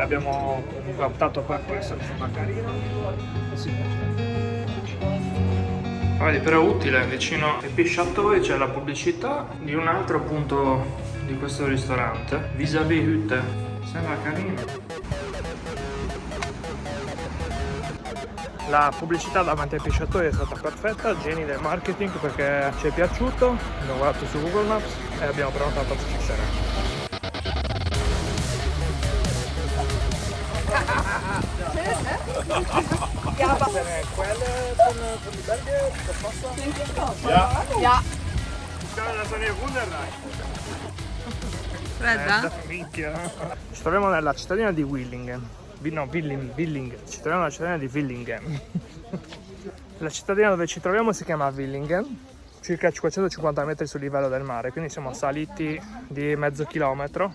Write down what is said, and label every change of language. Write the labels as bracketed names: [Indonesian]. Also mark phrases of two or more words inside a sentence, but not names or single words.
[Italian] Abbiamo comunque optato per questo, che sembra carino. Vedi, però utile, vicino ai Pisciatoi c'è la pubblicità di un altro punto di questo ristorante, vis-à-vis Hütte. Sembra carino. La pubblicità davanti ai Pisciatoi è stata perfetta, geni del marketing, perché ci è piaciuto, abbiamo guardato su Google Maps e abbiamo prenotato stasera. [German] Ja, aber Quelle von Belgien, das Wasser? ja. Das eine Wunderreich. [Italian] Fredda? Minchia. Ci troviamo nella cittadina di Willingen. No, Willingen. Ci troviamo nella cittadina di Willingen. La cittadina dove ci troviamo si chiama Willingen, circa 550 metri sul livello del mare, quindi siamo saliti di mezzo chilometro.